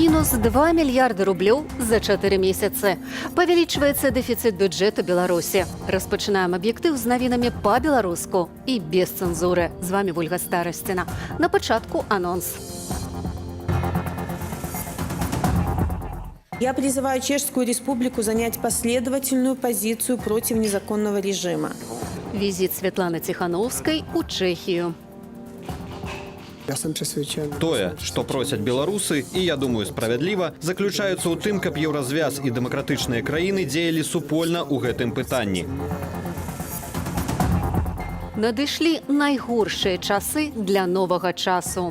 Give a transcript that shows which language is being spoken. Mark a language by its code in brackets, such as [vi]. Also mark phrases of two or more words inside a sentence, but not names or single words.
[ru] Минус 2 миллиарда рублей за 4 месяца. [be] Павялічваецца дэфіцыт бюджэту Беларусі. Распачынаем аб'ектыў з навінамі па-беларуску і без цэнзуры. З вами Ольга Старасціна. На пачатку анонс. [ru] Я призываю Чешскую Республику занять последовательную позицию против незаконного режима. Визит Светланы Тихановской у Чехию. [be] Тое, што просяць беларусы, і, я думаю, справядліва, заключаецца ў тым, каб еўразвяз і дэмакратычныя краіны дзеялі супольна ў гэтым пытанні. Надышлі найгоршыя часы для новага часу.